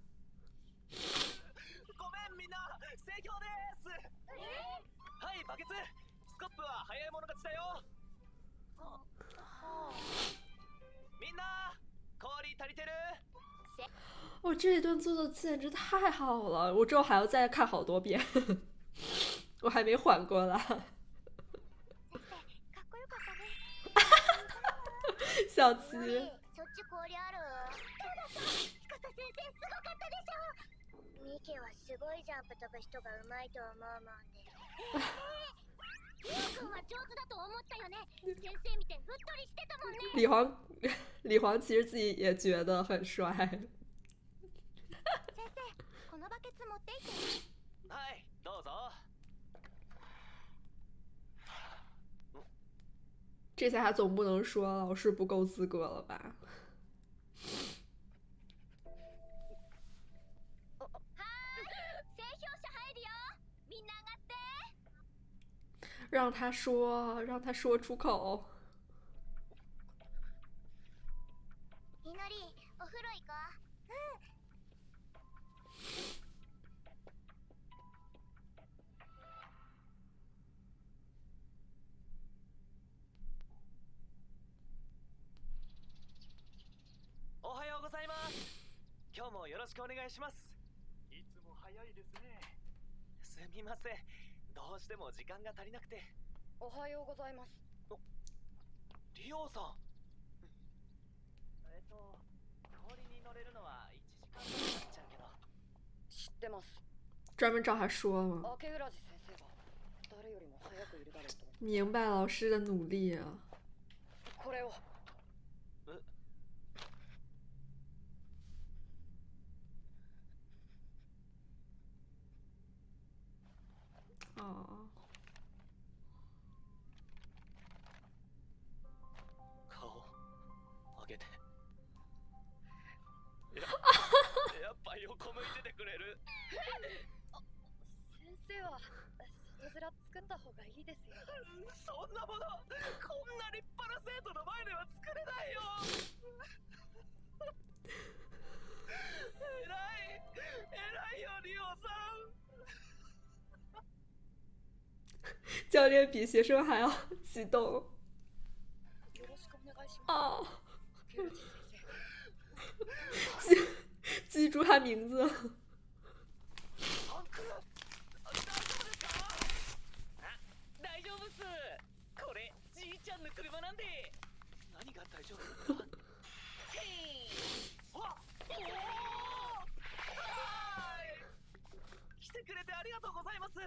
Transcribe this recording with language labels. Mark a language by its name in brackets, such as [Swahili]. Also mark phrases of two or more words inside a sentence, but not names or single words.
[Japanese] ごめんみんな、盛況です。はい、バケツ。スコップは早い者勝ちだよ。みんな、氷足りてる？ [Chinese] 哦，这一段做的简直太好了，我之后还要再看好多遍，我还没缓过来。 [Japanese] かっこよかったね。 [Chinese] 小七， [Japanese] そっち氷ある？そうだった。司先生すごかったでしょ。ミケはすごいジャンプ飛ぶ人がうまいと思うもんで。リオ君は上手だと思ったよね。先生見てふっとりしてたもんね。 [Chinese] 李黄其实自己也觉得很帅。 [Japanese] 先生、このバケツ持っていって。はい、どうぞ。 [Chinese] 这下他总不能说老师不够资格了吧？ [Japanese] 整氷車入るよ。みんな上がって。 [Chinese] 让他说，让他说出口。 [Japanese] みのり、お風呂行こう。おはようございます。今日もよろしくお願いします。いつも早いですね。すみません。どうしても時間が足りなくて。おはようございます。リオさん。氷に乗れるのは1時間後になっちゃうけど。知ってます。 [Chinese] 专門找他说嘛。 [Japanese] 明浦路先生が誰よりも早くいるだろうと。 [Chinese] 明白老师的努力啊。 [Japanese] これを。哦。顔上げて。やっぱ横向いててくれる？先生は外面作った方がいいですよ。そんなものこんな立派な生徒の前では作れないよ。偉いよリオさん。 [Chinese] 教练比学生还要激动。 [Japanese] よろしくお願いします。哦，明浦路先生。 [Chinese] 记住他名字。 [Japanese] アンクル、大丈夫ですか？大丈夫っす。これじいちゃんの車なんで。何が大丈夫なんだ？来てくれてありがとうございます。